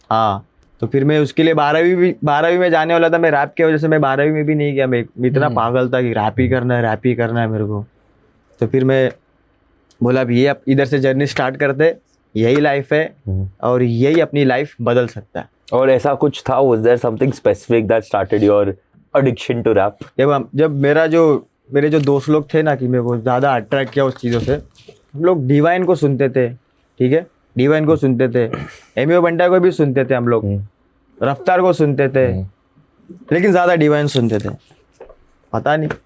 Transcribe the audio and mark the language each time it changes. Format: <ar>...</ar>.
<hi>हाँ, तो फिर मैं उसके लिए 12वीं में जाने वाला था। मैं रैप की वजह से मैं 12वीं में भी नहीं गया। मैं इतना पागल था कि रैप ही करना है, रैप ही करना है मेरे को। तो फिर मैं बोला अब ये इधर से जर्नी स्टार्ट करते, यही लाइफ है और यही अपनी लाइफ बदल सकता है। और ऐसा कुछ था,</hi> <en>was there something specific that started your addiction to rap?</en> <hi>जब मेरे जो दोस्त लोग थे ना, कि मेरे को ज़्यादा अट्रैक्ट किया उस चीज़ों से, हम लोग डिवाइन को सुनते थे, ठीक है, डिवाइन को सुनते थे, एमियो बंटा को भी सुनते थे हम लोग, रफ्तार को सुनते थे, लेकिन ज़्यादा डिवाइन सुनते थे, पता नहीं।</hi>